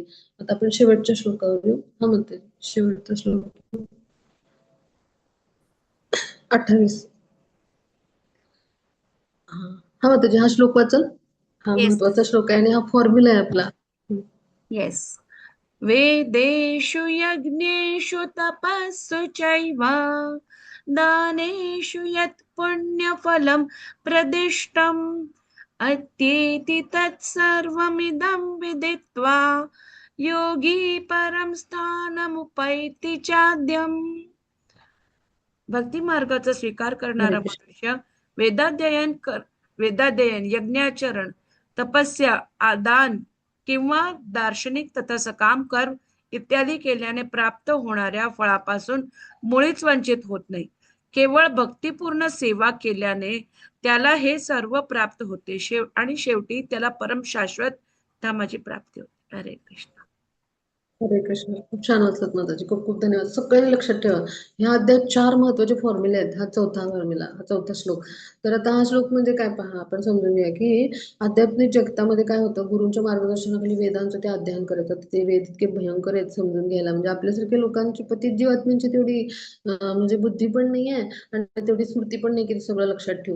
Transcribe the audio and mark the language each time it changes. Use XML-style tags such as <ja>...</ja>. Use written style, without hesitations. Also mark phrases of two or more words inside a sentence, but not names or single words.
<mr>आता आपण शेवटच्या श्लोकावर येऊ. हा म्हणते शेवटचा श्लोक 28. हा म्हणते हा श्लोक वाचल. हा येस महत्वाचा श्लोक आहे आणि हा फॉर्म्युला आहे आपला. येस.</mr> <sa>वेदेषु यज्ञेषु तपस्सु चैव दानेषु यत् पुण्यफलं प्रदिष्टम् अत्येति तत्सर्वमिदं विदित्वा योगी परं स्थानमुपैति चाद्यम्.</sa> <mr>भक्ती मार्गाचा स्वीकार करणारा</mr> <sa>हरे कृष्ण.</sa> <mr>मनुष्य वेदाध्ययन, यज्ञाचरण, तपस्या, दान किंवा दार्शनिक तथा सकाम कर्म इत्यादी केल्याने प्राप्त होणाऱ्या फळापासून मुळीच वंचित होत नाही. केवळ भक्तिपूर्ण सेवा केल्याने त्याला हे सर्व प्राप्त होते आणि शेवटी त्याला परम शाश्वत धामाची प्राप्ती होते.</mr> <sa>हरे कृष्ण. हरे कृष्ण.</sa> <mr>खूप छान वाचलं माताजी. खूप खूप धन्यवाद. सगळ्यांनी लक्षात ठेवा. ह्या अध्यायात 4 महत्त्वाचे फॉर्म्युले आहेत. हा चौथा फॉर्म्युला, हा चौथा श्लोक. तर आता हा श्लोक म्हणजे काय पहा, आपण समजून घ्या, की आध्यात्मिक जगतामध्ये काय होतं, गुरूंच्या मार्गदर्शनाखाली वेदांचं ते अध्ययन करत होते. ते वेद इतके भयंकर आहेत समजून घ्यायला. म्हणजे आपल्यासारख्या लोकांची पतित जीवात्म्यांची तेवढी म्हणजे बुद्धी पण नाहीये आणि तेवढी स्मृती पण नाही, की ते सगळं लक्षात ठेवू.</mr>